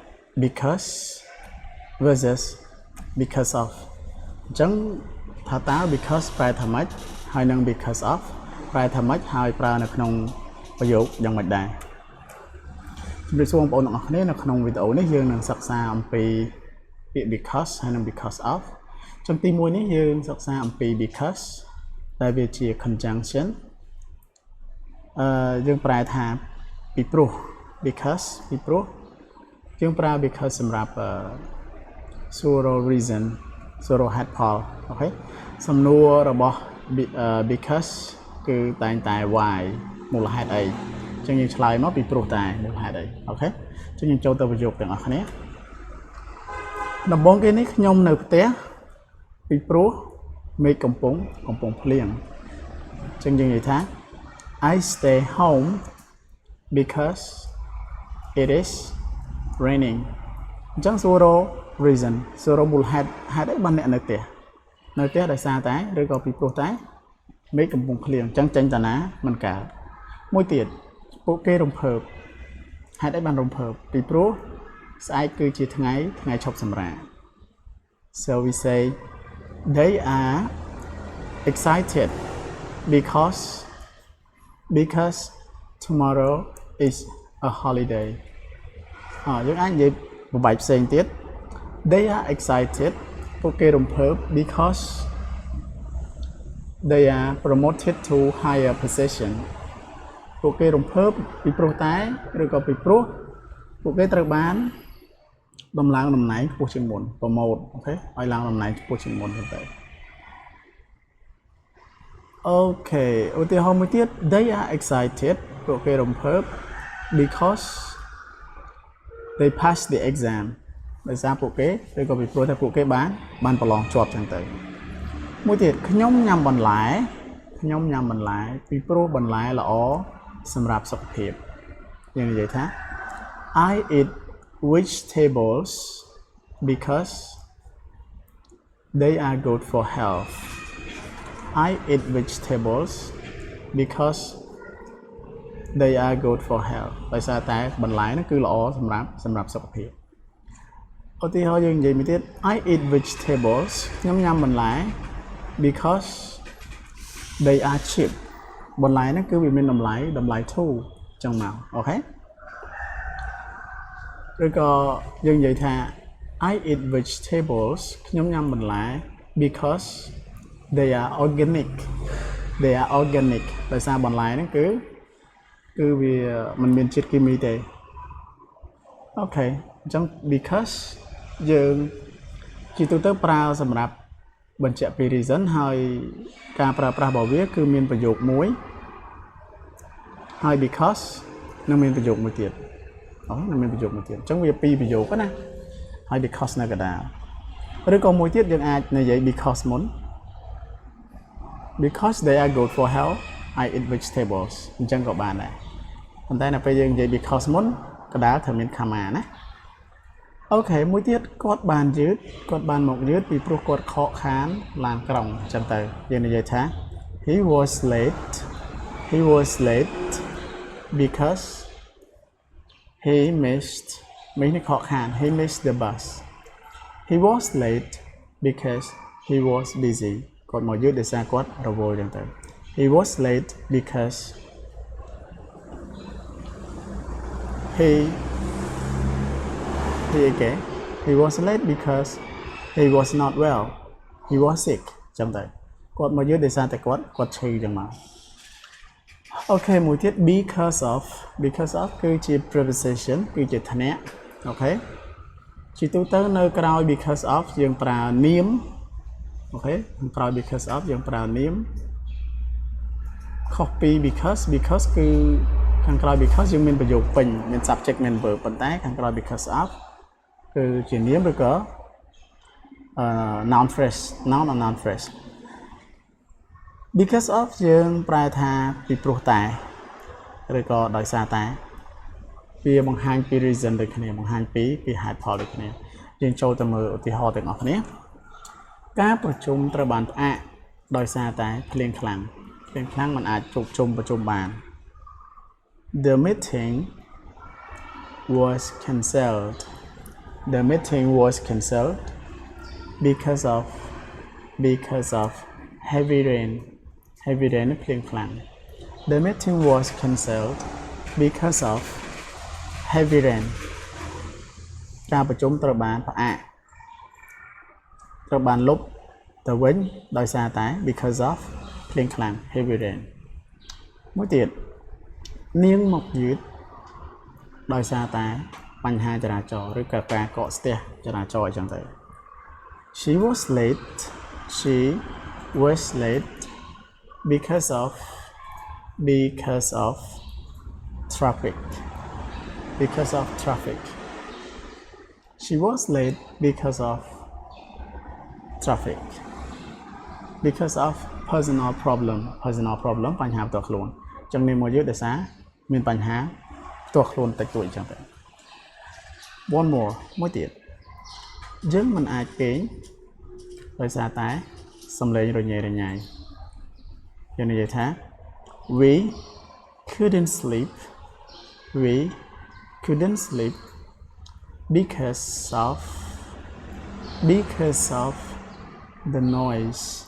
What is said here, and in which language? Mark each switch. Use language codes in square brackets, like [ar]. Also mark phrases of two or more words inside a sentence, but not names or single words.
[en] because versus because of [km] ចឹងថាតើ because ប្រែថាម៉េចហើយនឹង [en] because of [km] ប្រែថាម៉េចហើយប្រើនៅក្នុងប្រយោគយ៉ាងម៉េចដែរជំរាបសួរបងប្អូនទាំងអស់គ្នានៅក្នុងវីដេអូនេះយើងនឹងសិក្សាអំពីពាក្យ because ហើយនឹង [en] because of [km] ចឹងទី1នេះយើងសិក្សាអំពី because ដែលវាជា conjunction យើងប្រែថាពីព្រោះ because ពីព្រោះយើងប្រើ because សម្រាប់សួរ reason សួរហេតុផលអូខេសំណួររបស់ because គឺតែងតែ why មូលហេតុអីអញ្ចឹងយើងឆ្លើយមកពី ព្រោះតែមូលហេតុអីអូខេអញ្ចឹងយើងចូលទៅប្រយោគទាំងអស់គ្នាដំបូងគេនេះខ្ញុំនៅផ្ទះពីព្រោះមេឃកំពុងភ្លៀងអញ្ចឹ ងយើងនិយាយថា [en] I stay home because it is raining [km] អញ្ចឹងសួរ reason សួរមូលហេតុអីបាន អ្នកនៅផ្ទះដោយសារតែឬក៏ពីព្រោះតែមេឃកំពុងភ្លៀងអញ្ចឹងចេញតាណាមិនកើតមួយទៀតពួកគេរំភើបហេតុអីបានរំភើបពីព្រោះស្អែកគឺជាថ្ងៃឈប់សម្រាក [en] so we say they are excited because tomorrow is a holiday [km] យើងអាចនិយាយបំបែកផ្សេងទៀត [en] they are excited [km] ពួកគេរំភើប [en] because they are promoted to higher position [km] ពួកគេរំភើបពីព្រោះតែឬក៏ពីព្រោះពួកគេត្រូវបានដំឡើងតំណែងខ្ពស់ជាងមុន promote អូខេឲ្យឡើងតំណែងខ្ពស់ជាងមុនទៅ អូខេឧទាហរណ៍មួយទៀត [en] they are excited [km] ពួកគេរំភើប [en] because they passed the exam [km] ដោយសារពួកគេឬក៏ពី ព្រោះតែពួកគេបានប្រឡងជាប់ចឹងទៅមួយទៀតខ្ញុំញ៉ាំបន្លែពីព្រោះបន្លែល្អសម្រាប់សុខ ភាពយើងនិយាយថា [en] I eat vegetables because they are good for health I eat vegetables because they are good for health [km] ដោយសារតែបន្លែហ្នឹងគឺល្អសម្រាប់សុខភាពឧទាហរណ៍យើងនិយាយមួយទៀត [en] I eat vegetables [km] ខ្ញុំញ៉ាំបន្លែ [en] because they are cheap [km] បន្លែហ្នឹងគឺវាមានតម្លៃធូរចឹងមកអូខេ ឬក៏យើងនិយាយថា [en] I eat vegetables [km] ខ្ញុំញ៉ាំបន្លែ [en] because they are organic [km] ដោយសារបន្លែហ្នឹងគឺវាមិនមានជាតិគីមីទេអូខេអញ្ចឹង because យើងជាទូទៅប្រើសម្រាប់បញ្ជាក់ពី reason ហើយការប្រើប្រាស់របស់វាគឺមានប្រយោគមួយ ហើយ because នឹងមានប្រយោគមួយទៀតនឹងមានប្រយោគមួយទៀតអញ្ចឹងវាពីរប្រយោគណាហើយ because នៅកណ្ដាលឬក៏មួយទៀតយើងអាចនិយាយ because មុន [en] because they are good for health I eat vegetables [km] អញ្ចឹងក៏បានដែរប៉ុន្តែនៅពេលយើងនិយាយ because មុនកណ្ដាលត្រូវមាន comma ណាអូខេមួយទៀតគាត់បានមកយឺតពីព្រោះគាត់ខកខានឡានក្រុងអញ្ចឹងទៅយើងនិយាយថា [en] he was late because he missed ខកខាន he missed the bus he was late because he was busy [km] គាត់មកយឺតដោយសារគាត់រវល់អញ្ចឹងទៅ [en] he was late because he was late because he was not well he was sick [km] ចឹងទៅគាត់មកយឺតដោយសារតែគាត់ឈឺចឹង មកអូខេមួយទៀត [en] because of [km] គឺជា preposition គឺជាឋានៈអូខេជាទូទៅនៅក្រោយ [en] because of [km] យើងប្រើនាមអូខេក្រោយ [en] because of [km] យើងប្រើនាមខុសពី because គឺខាងក្រោយ because យើងមានប្រយោគពេញមាន subject មាន verb ប៉ុន្តែខាងក្រោយ [en] because of [km] គឺជានាមឬក៏ [en] noun phrase because of [km] យើងប្រែថាពីព្រោះតែឬក៏ដោយសារតែវាបង្ហាញពី reason ដូចគ្នាបង្ហាញពីហេតុផលដូចគ្នាយើងចូលទៅមើលឧទាហរណ៍ទាំងអស់គ្នាការប្រជុំត្រូវបានផ្អាកដោយសារតែភ្លៀងខ្លាំងមិនអាចជួបជុំប្រជុំបាន [en] The meeting was cancelled the meeting was cancelled because of heavy rain [km] ភ្លៀងខ្លាំង [en] the meeting was cancelled because of heavy rain [km] ការប្រជុំត្រូវបានផ្អាកត្រូវបានលុបទៅវិញដោយសារតែ [en] because of [km] ភ្លៀងខ្លាំង [en] heavy rain [km] មួយទៀតនាងមកយឺតដោយសារតែបញ្ហាចរាចរណ៍ឬក៏ការកកស្ទះចរាចរណ៍អញ្ចឹងទៅ [en] she was late because of traffic she was late because of personal problem [km] បញ្ហាផ្ទា ល់ខ្លួនអញ្ចឹងនាងមកយឺតដោយសារមានបញ្ហាផ្ទាល់ខ្លួនតិចតួចអញ្ចឹងទៅ [en] one more [km] មួយទៀតយើងមិនអាចគេងដោយសារតែសំឡេងរញ៉េរញ៉ៃយើងនិយាយថា [en] we couldn't sleep because of the noise